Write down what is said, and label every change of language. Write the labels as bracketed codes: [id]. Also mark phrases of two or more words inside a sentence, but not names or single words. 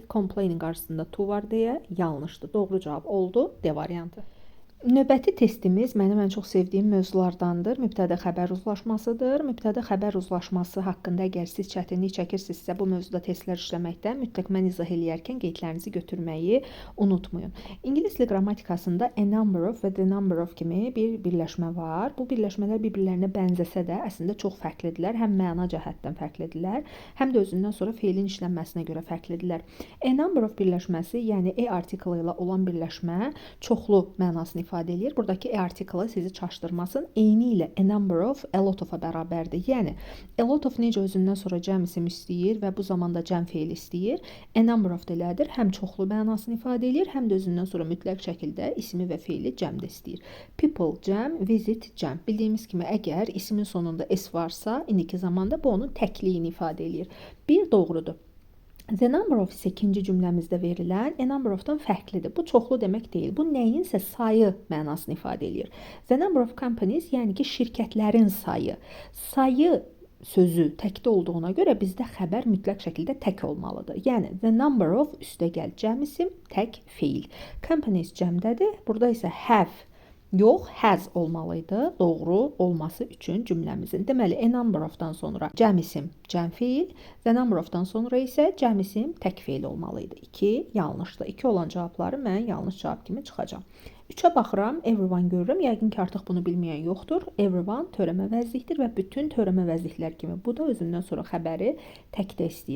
[az] Complainin qarşısında to var deyə yanlışdır. Doğru cavab oldu D variantı. Növbəti testimiz mənim ən çox sevdiyim mövzulardandır. Mübtədə xəbər uzlaşmasıdır. Mübtədə xəbər uzlaşması haqqında əgər siz çətinlik çəkirsinizsə, bu mövzuda testlər işləməkdən mütləq mən izah eləyərkən qeydlərinizi götürməyi unutmayın. İngilis dili qrammatikasında [en] a number of [az] və [en] the number of [az] kimi bir birləşmə var. Bu birləşmələr bir-birlərinə bənzəsə də əslində çox fərqlidirlər. Həm məna cəhətdən fərqlidirlər, həm də özündən sonra feilin işlənməsinə görə fərqlidirlər. [en] A number of [az] birləşməsi, yəni a artiklı ilə olan birləşmə çoxlu mənasını ifadə edir. Buradakı artiklı sizi çaşdırmasın. Eyni ilə [en] a number of a lot of- [az] a bərabərdir. Yəni [en] a lot of [az] necə özündən sonra cəm isim istəyir və bu zamanda cəm feil istəyir. [en] A number of [az] delədir. Həm çoxlu mənasını ifadə edir, həm də özündən sonra mütləq şəkildə ismi və feili cəmdə istəyir. People cəm, visit cəm. Bildiyimiz kimi əgər ismin sonunda s varsa, indiki zamanda bu onun təkliyini ifadə edir. Bir doğrudur. [en] The number of [az] isə ikinci cümləmizdə verilən [en] a number of- [az] dan fərqlidir. Bu çoxlu demək deyil. Bu nəyinsə sayı mənasını ifadə edir. [en] The number of companies, [az] yəni ki, şirkətlərin sayı. Sayı sözü təkdə olduğuna görə bizdə xəbər mütləq şəkildə tək olmalıdır. Yəni, [en] the number of [az] üstəgəl cəm isim, tək feil. Companies cəmdədir. Burada isə have yox, has olmalıydı, doğru olması üçün cümləmizin. Deməli, [en] a number of- [az] dan sonra cəm isim, cəm feil, [en] the number of- [az] dan sonra isə cəm isim, tək feil olmalıydı. 2 yanlışdır. 2 olan cavabları mən yanlış cavab kimi çıxacam. 3-ə baxıram, everyone görürəm. Yəqin ki, artıq bunu bilməyən yoxdur. Everyone törəmə vəzlikdir və bütün törəmə vəzliklər kimi bu da özündən sonra xəbəri təkdə istəyir.